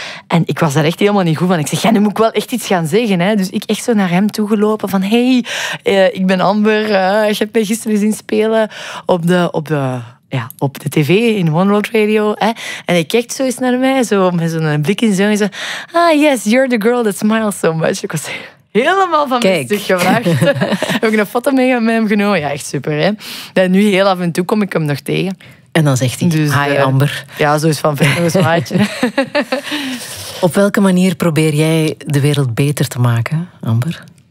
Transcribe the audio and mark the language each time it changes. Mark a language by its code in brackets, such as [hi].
[nl] En ik was daar echt helemaal niet goed van. Ik zeg, ja, nu moet ik wel echt iets gaan zeggen. Hè. Dus ik echt zo naar hem toegelopen van, hey, ik ben Amber. Ik heb mij gisteren zien spelen op de tv in One World Radio. Hè. En hij kijkt zo eens naar mij, zo met zo'n blik in zijn ogen. [en] Ah, yes, you're the girl that smiles so much. [nl] Ik was helemaal van mijn stuk gevraagd. Heb ik een foto mee met hem genomen. Ja, echt super. Hè. En nu heel af en toe kom ik hem nog tegen. En dan zegt hij, dus, hi Amber. Ja, zo is van ver nog een zwaaitje. Op welke manier probeer jij de wereld beter te maken, Amber?